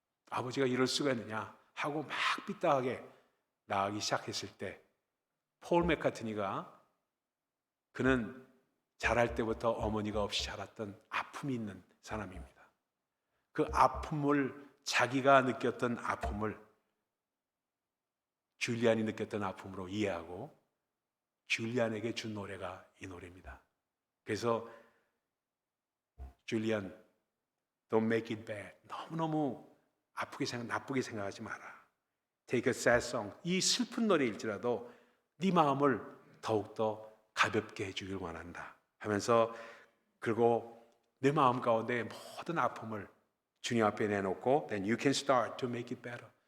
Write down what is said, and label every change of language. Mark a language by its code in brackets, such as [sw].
[ko] 아버지가 이럴 수가 있느냐 하고 막 삐딱하게 나가기 시작했을 때 폴 맥카트니가 그는 자랄 때부터 어머니가 없이 자랐던 아픔이 있는 사람입니다. 그 아픔을 자기가 느꼈던 아픔을 줄리안이 느꼈던 아픔으로 이해하고 줄리안에게 준 노래가 이 노래입니다. 그래서 [en] 줄리안, don't make it bad. [ko] 너무너무 나쁘게 생각하지 마라. [en] Take a sad song. [ko] 이 슬픈 노래일지라도 네 마음을 더욱더 가볍게 해주길 원한다 하면서 그리고 내 마음 가운데 모든 아픔을 주님 앞에 내놓고 [en] Then you can start to make it better.